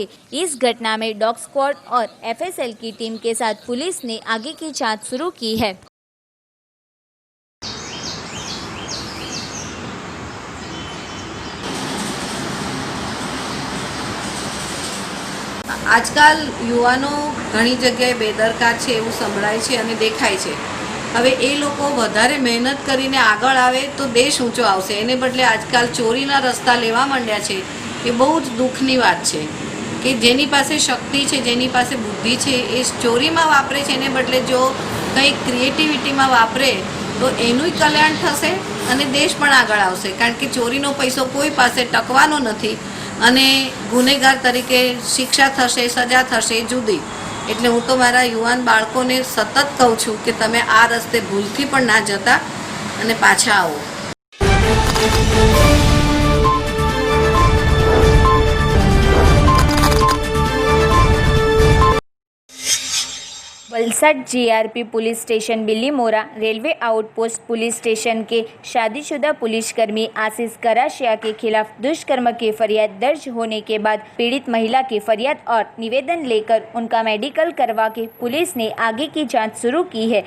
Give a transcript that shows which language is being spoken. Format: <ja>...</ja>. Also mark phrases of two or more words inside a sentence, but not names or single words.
<hi>इस घटना में डॉग स्क्वाड और एफएसएल की टीम के साथ पुलिस ने आगे की जांच शुरू की है।</hi> <gu>આજકાલ યુવાનો ઘણી જગ્યાએ બેદરકાર છે એવું સંભળાય છે અને દેખાય છે। હવે એ લોકો વધારે મહેનત કરીને આગળ આવે તો દેશ ઊંચો આવશે। એને બદલે આજકાલ ચોરીના રસ્તા લેવા માંડ્યા છે. એ બહુ જ દુઃખની વાત છે કે જેની પાસે શક્તિ છે, જેની પાસે બુદ્ધિ છે, એ ચોરીમાં વાપરે છે। એને બદલે જો કંઈ ક્રિએટિવિટીમાં વાપરે તો એનુંય કલ્યાણ થશે અને દેશ પણ આગળ આવશે। કારણ કે ચોરીનો પૈસો કોઈ પાસે ટકવાનો નથી અને ગુનેગાર તરીકે શિક્ષા થશે, સજા થશે જુદી। એટલે હું તો મારા યુવાન બાળકોને સતત કહું છું કે તમે આ રસ્તે ભૂલથી પણ ના જતા અને પાછા આવો।</gu> <hi>वलसाड जीआरपी पुलिस स्टेशन बिलीमोरा रेलवे आउटपोस्ट पुलिस स्टेशन के शादीशुदा पुलिसकर्मी आशीष गरासिया के खिलाफ दुष्कर्म की फरियाद दर्ज होने के बाद पीड़ित महिला की फरियाद और निवेदन लेकर उनका मेडिकल करवा के पुलिस ने आगे की जांच शुरू की है।</hi>